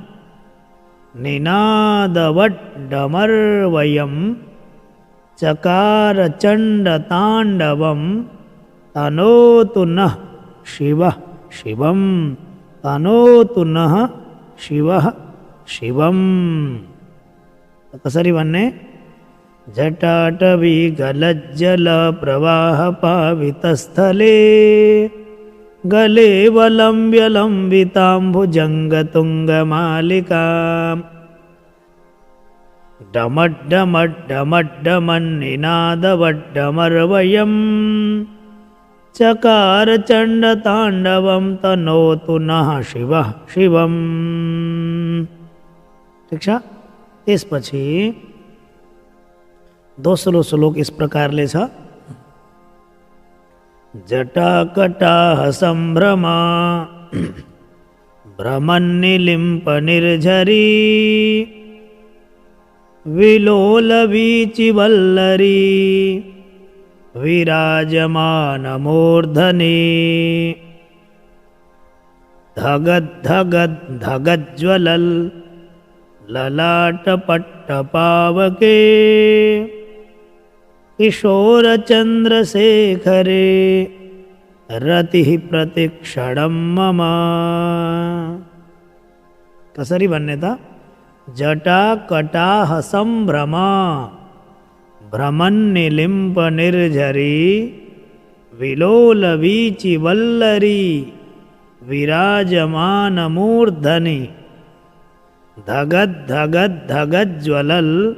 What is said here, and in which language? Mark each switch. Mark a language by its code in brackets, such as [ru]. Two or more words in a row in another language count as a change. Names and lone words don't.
[sa] निनादवट डमर्वयम् चकार चंड तांडवम तनोतु नः शिवः शिवम् तनोतु नः शिवः शिवम्। [ne] कसरी भन्ने [sa] जटाटवी गलज्जल प्रवाह पावितस्थले गलेवलम्ब्यलम्बितां भुजङ्गतुङ्गमालिकां डमड्डमड्डमड्डमन्निनादवड्डमर्वयम् चकारचण्डताण्डवं तनोतु नः शिवः शिवम्। [ne] ठीक छ। त्यसपछि दोस्रो श्लोक इस प्रकारले छ [sa] जटाकटाह सम्भ्रमा भ्रमन्निलिम्प निर्झरी विलोलवीचिवल्लरी विराजमानमूर्धनि धगद्धगद्धगज्ज्वलल् ललाटपट्टपावके किशोरचन्द्रशेखरे रतिः प्रतिक्षणं मम। [ne] कसरी भन्ने त [sa] जटाकटाह सम्भ्रम भ्रमन्निलिम्प निर्झरी विलोलवीचिवल्लरी विराजमानमूर्धनि धगद्धगद्धगज्ज्वलल्